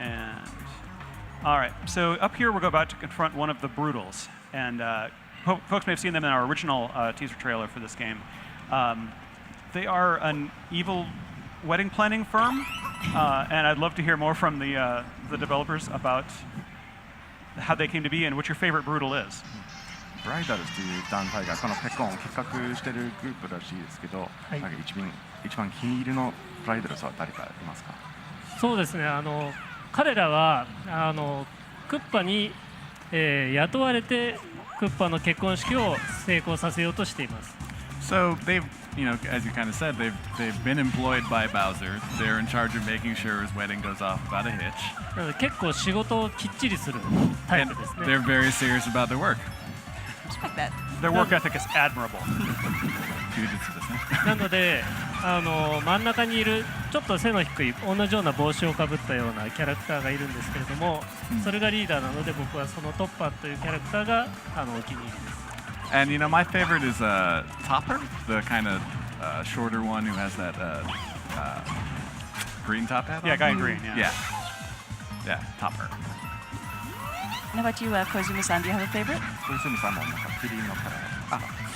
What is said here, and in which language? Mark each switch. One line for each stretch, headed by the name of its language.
English: And all right, so up here we're about to confront one of the Brutals, and folks may have seen them in our original teaser trailer for this game. They are an evil wedding planning firm, and I'd love to hear more from the developers about how they came to be and what your favorite Brutal is.
Japanese: ブライダルズという団体がこのペコンを企画しているグループらしいですけど、なんか一番気に入りのブライダルズは誰かいますか？そうですね、彼らはクッパに、雇われてクッパの結婚式を成功させようとしています。
English: So they've, as you kind of said, they've been employed by Bowser. They're in charge of making sure his wedding goes off without a hitch.
Japanese: なので結構仕事をきっちりするタイプですね。
English: They're very serious about their work. Respect that. Their work ethic is admirable. なので真ん中にいるちょっと背の低い同じような帽子をかぶったようなキャラクターがいるんですけれども、それがリーダーなので僕はそのトッパーというキャラクターがお気に入りです。 And my favorite is Topper, the kind of shorter one who has that green top hat. Yeah, guy in green. Yeah. Yeah, Topper. How about you, Koizumi-san? Do you have a favorite?
Japanese: 小泉さんもなんかキリンのカラー。